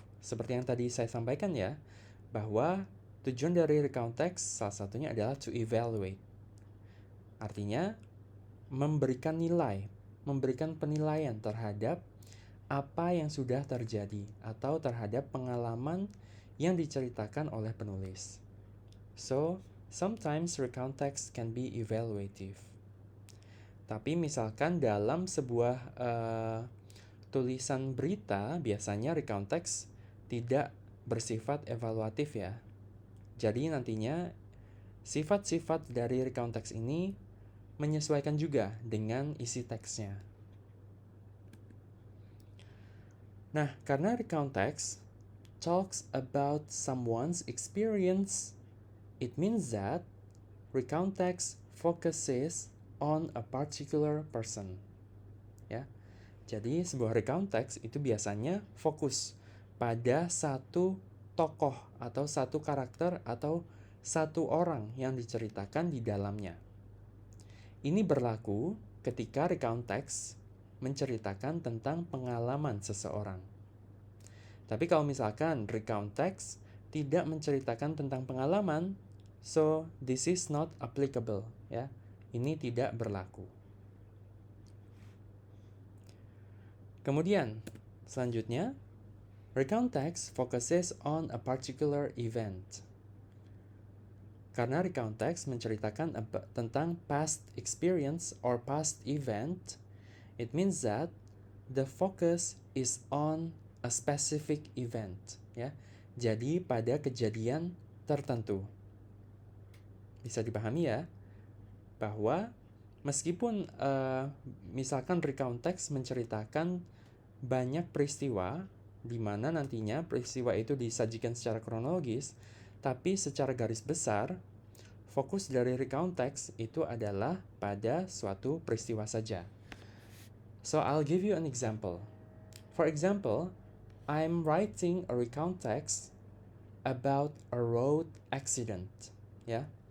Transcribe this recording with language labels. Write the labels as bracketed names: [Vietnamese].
[Indonesian] Seperti yang tadi saya sampaikan ya, bahwa tujuan dari recount text salah satunya adalah [English] to evaluate. [Indonesian] Artinya, memberikan nilai, memberikan penilaian terhadap apa yang sudah terjadi atau terhadap pengalaman yang diceritakan oleh penulis. [English] So, sometimes recount text can be evaluative. [Indonesian] Tapi misalkan dalam sebuah tulisan berita, biasanya recount text tidak bersifat evaluatif ya. Jadi nantinya sifat-sifat dari recount text ini menyesuaikan juga dengan isi teksnya. Nah, karena [English] recount text talks about someone's experience, it means that recount text focuses on a particular person. [Indonesian] Ya. Jadi sebuah recount text itu biasanya fokus pada satu tokoh atau satu karakter atau satu orang yang diceritakan di dalamnya. Ini berlaku ketika recount text menceritakan tentang pengalaman seseorang. Tapi kalau misalkan recount text tidak menceritakan tentang pengalaman, [English] so this is not applicable, [Indonesian] ya. Ini tidak berlaku. Kemudian, selanjutnya, [English] recount text focuses on a particular event. [Indonesian] Karena recount text menceritakan tentang [English] past experience or past event, it means that the focus is on a specific event, ya. [Indonesian] Jadi pada kejadian tertentu. Bisa dipahami ya, bahwa meskipun misalkan recount text menceritakan banyak peristiwa di mana nantinya peristiwa itu disajikan secara kronologis, tapi secara garis besar fokus dari recount text itu adalah pada suatu peristiwa saja. [English] So I'll give you an example. For example, I'm writing a recount text about a road accident, ya.